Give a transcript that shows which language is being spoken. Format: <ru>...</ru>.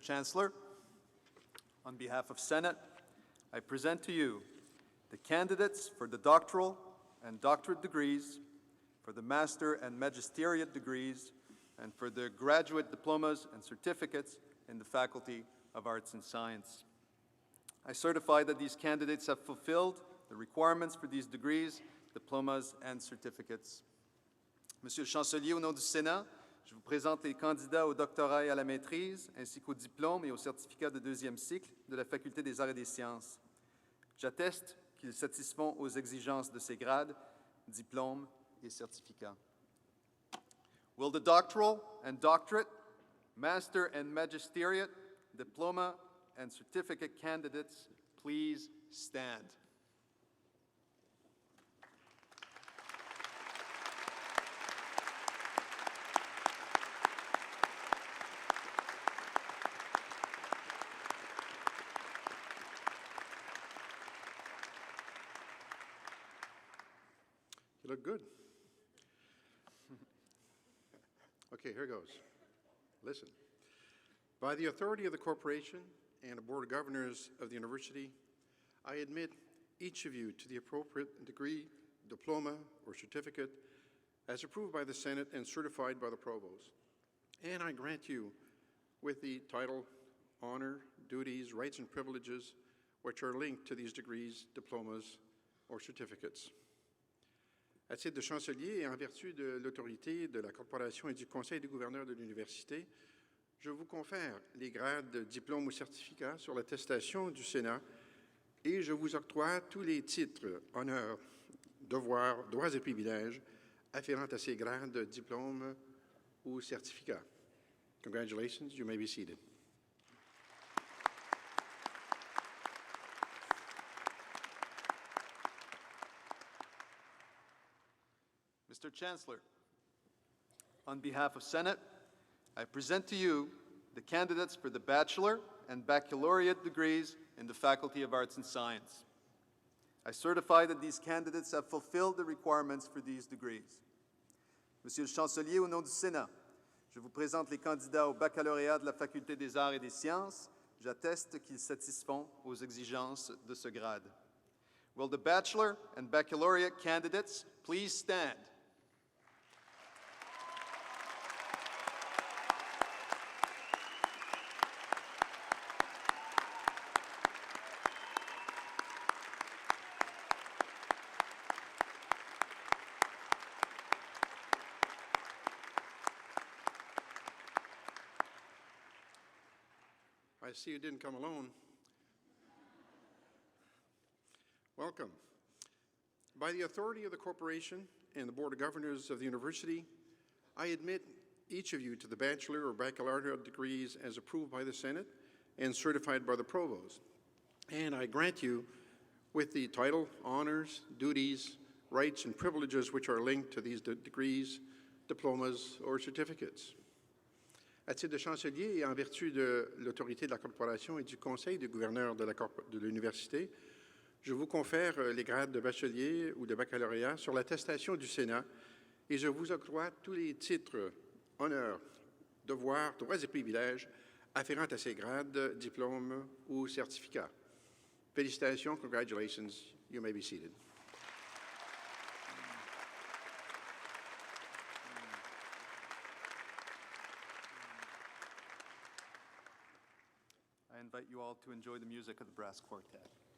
<en>Chancellor, on behalf of Senate, I present to you the candidates for the doctoral and doctorate degrees, for the master and magisteriate degrees, and for the graduate diplomas and certificates in the Faculty of Arts and Science. I certify that these candidates have fulfilled the requirements for these degrees, diplomas, and certificates.</en> <fr>Monsieur le Chancelier, au nom du Sénat, je vous présente les candidats au doctorat et à la maîtrise, ainsi qu'au diplôme et au certificat de deuxième cycle de la Faculté des Arts et des Sciences. J'atteste qu'ils satisfont aux exigences de ces grades, diplômes et certificats.</fr> <en>Will the doctoral and doctorate, master and magisteriate, diploma and certificate candidates please stand? Look good. Okay, here goes. Listen. By the authority of the corporation and the Board of Governors of the University, I admit each of you to the appropriate degree, diploma, or certificate as approved by the Senate and certified by the Provost. And I grant you with the title, honor, duties, rights, and privileges which are linked to these degrees, diplomas, or certificates.</en> <fr>À titre de chancelier et en vertu de l'autorité de la Corporation et du Conseil des gouverneurs de l'Université, je vous confère les grades, diplômes ou certificats sur l'attestation du Sénat et je vous octroie tous les titres, honneurs, devoirs, droits et privilèges afférents à ces grades, diplômes ou certificats.</fr> <en>Congratulations, you may be seated. Mr. Chancellor, on behalf of Senate, I present to you the candidates for the bachelor and baccalaureate degrees in the Faculty of Arts and Science. I certify that these candidates have fulfilled the requirements for these degrees.</en> <fr>Monsieur le Chancelier, au nom du Sénat, je vous présente les candidats au baccalauréat de la Faculté des Arts et des Sciences. J'atteste qu'ils satisfont aux exigences de ce grade.</fr> <en>Will the bachelor and baccalaureate candidates please stand? I see you didn't come alone. Welcome. By the authority of the corporation and the Board of Governors of the University, I admit each of you to the bachelor or baccalaureate degrees as approved by the Senate and certified by the Provost. And I grant you with the title, honors, duties, rights, and privileges which are linked to these degrees, diplomas, or certificates.</en> <fr>À titre de chancelier et en vertu de l'autorité de la Corporation et du Conseil des gouverneurs de l'Université, je vous confère les grades de bachelier ou de baccalauréat sur l'attestation du Sénat et je vous octroie tous les titres, honneurs, devoirs, droits et privilèges afférents à ces grades, diplômes ou certificats. Félicitations,</fr> <en>congratulations, you may be seated. I invite you all to enjoy the music of the brass quartet.</en>